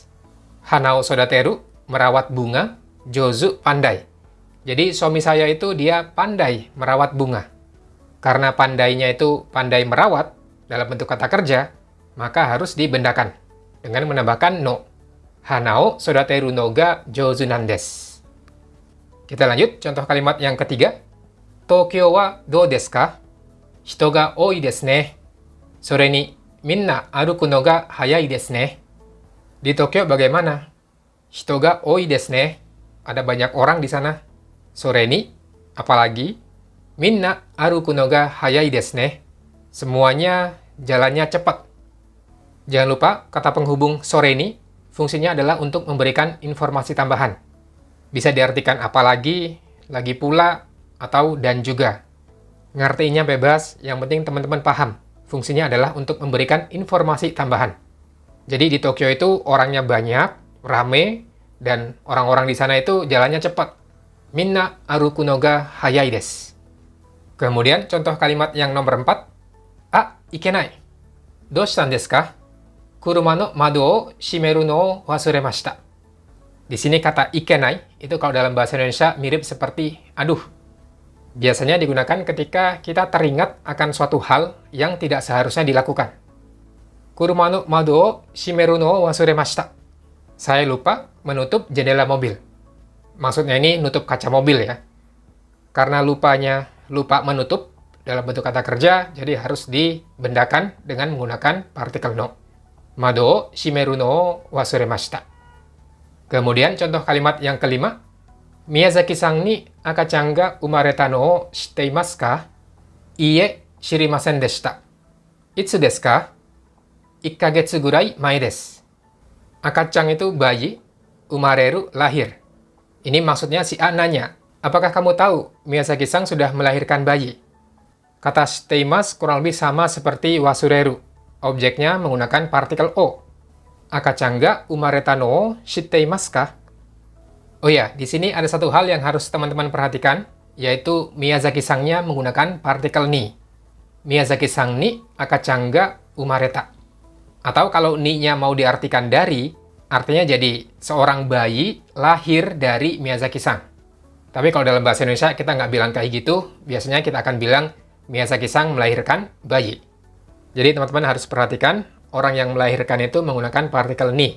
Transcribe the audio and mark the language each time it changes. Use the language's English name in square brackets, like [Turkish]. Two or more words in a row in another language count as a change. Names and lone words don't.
[Japanese] 花を育てる, [Indonesian] merawat bunga, jouzu, pandai. Jadi suami saya itu dia pandai merawat bunga. Karena pandainya itu pandai merawat dalam bentuk kata kerja, maka harus dibendakan dengan menambahkan no. [Japanese] 花を育てるのが上手なんです. [Indonesian] Kita lanjut, contoh kalimat yang ketiga. [Japanese] 東京はどうですか? 人が多いですね. それにみんな歩くのが速いですね. [Indonesian] Di Tokyo bagaimana? [Japanese] 人が多いですね. [Indonesian] Ada banyak orang di sana. [Japanese] それに, apalagi? みんな歩くのが速いですね. [Indonesian] Semuanya jalannya cepat. Jangan lupa, kata penghubung [Japanese] それに [Indonesian] fungsinya adalah untuk memberikan informasi tambahan. Bisa diartikan apalagi, lagi pula, atau dan juga. Ngartinya bebas, yang penting teman-teman paham. Fungsinya adalah untuk memberikan informasi tambahan. Jadi di Tokyo itu orangnya banyak, rame, dan orang-orang di sana itu jalannya cepat. [Japanese] みんな歩くのが速いです. [Indonesian] Kemudian contoh kalimat yang nomor 4. [Japanese] あ、いけない。どうしたんですか? 車の窓を閉めるのを忘れました. [Indonesian] Di sini kata ikenai itu kalau dalam bahasa Indonesia mirip seperti aduh. Biasanya digunakan ketika kita teringat akan suatu hal yang tidak seharusnya dilakukan. [Japanese] 車の窓を閉めるのを忘れました. [Indonesian] Saya lupa menutup jendela mobil. Maksudnya ini nutup kaca mobil ya. Karena lupa menutup dalam bentuk kata kerja, jadi harus dibendakan dengan menggunakan partikel no. [Japanese] 窓を閉めるのを忘れました. [Indonesian] Kemudian contoh kalimat yang kelima. [Japanese] Miyazaki-sanに赤ちゃんが生まれたのを知っていますか? いいえ、知りませんでした。いつですか? 1か月ぐらい前です. [Indonesian] Akachan itu bayi, umareru lahir. Ini maksudnya si A nanya, apakah kamu tahu Miyazaki-san sudah melahirkan bayi? Kata [Japanese] 知っています [Indonesian] kurang lebih sama seperti wasureru. Objeknya menggunakan partikel o. [Japanese] 赤ちゃんが生まれたのを知っていますか? [Indonesian] Oh ya, di sini ada satu hal yang harus teman-teman perhatikan, yaitu Miyazaki-sannya menggunakan partikel ni. [Japanese] Miyazaki-san ni akachan ga umareta. [Indonesian] Atau kalau ni-nya mau diartikan dari, artinya jadi seorang bayi lahir dari Miyazaki-san. Tapi kalau dalam bahasa Indonesia kita nggak bilang kayak gitu, biasanya kita akan bilang Miyazaki-san melahirkan bayi. Jadi teman-teman harus perhatikan, orang yang melahirkan itu menggunakan partikel ni.